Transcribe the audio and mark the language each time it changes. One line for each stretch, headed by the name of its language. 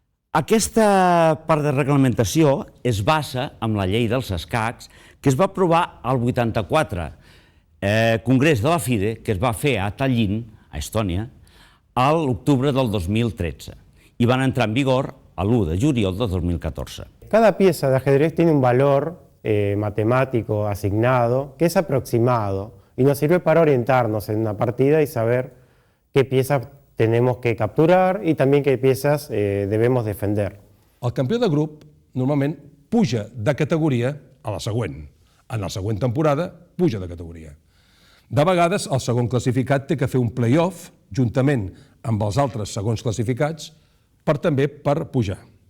Catalan: Aquesta part de reglamentació es basa en la llei dels escacs que es va aprovar al 84, Congrés de la FIDE, que es va fer a Tallinn, a Estònia, a l'octubre del 2013 i van entrar en vigor l'1 de juliol del 2014.
Spanish: Cada pieza de ajedrez tiene un valor matemático asignado que es aproximado y nos sirve para orientarnos en una partida y saber qué pieza tenemos que capturar y también qué piezas debemos defender.
Catalan: El campió de grup normalment puja de categoria a la següent. En la següent temporada puja de categoria. De vegades el segon classificat té que fer un play-off juntament amb els altres segons classificats també per pujar.